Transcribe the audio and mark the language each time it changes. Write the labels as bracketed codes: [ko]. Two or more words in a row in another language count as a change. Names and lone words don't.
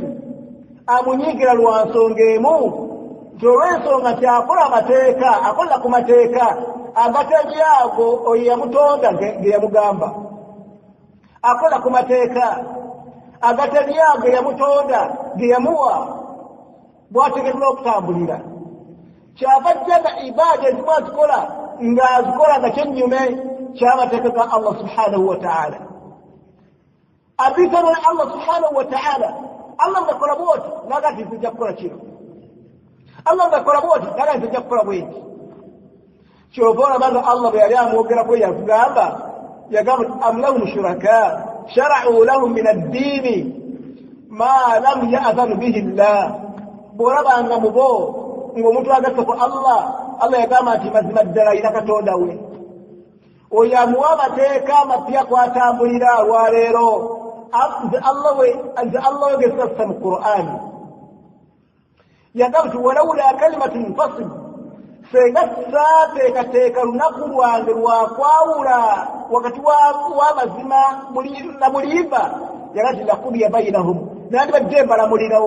[lg] Amunyiigira lwa nsonga emu, nti olw'ensonga nti akola amateeka, akola ku mateeka agatali ago oyo yamutonda ge yamugamba. Akola ku mateeka agatali ago yamutonda ge yamuwa bw'ategeddwa okutambulira. Kyava ajjanga ibaada ezimu azikola ng'azikola nga kyennyume ky'amateeka ga Allah [ar] سبحانه وتعالى. [lg] Abisana Allah [ar] سبحانه وتعالى, [lg] Allah ngakola bwoti naga nti nzija kukola kino, Allah ngakola bwoti naga nti nzija kukola bweti. Kyova olabanga Allah bwe yali amwogerako yagamba [ar] أم لهم شركاء شرعوا لهم من الدين ما لم يأذن به الله, [lg] bw'olabanga mu bo ng'omuntu agasse ku Allah yagamba nti mazima ddala alina katonda we. Oyo amuwa amateeka amapya kwatambulira olwaleero. Nze Allah we gesassa mu Qur'ani yagamba nti [ar] ولولا كلمة الفصل, [lg] senga saateekateeka lunaku lwange lwakwawula wakati w'amazima na mulimba, yagamba nti [ar] لقضي بينهم, [lg] nandibadde mbalamulirawo.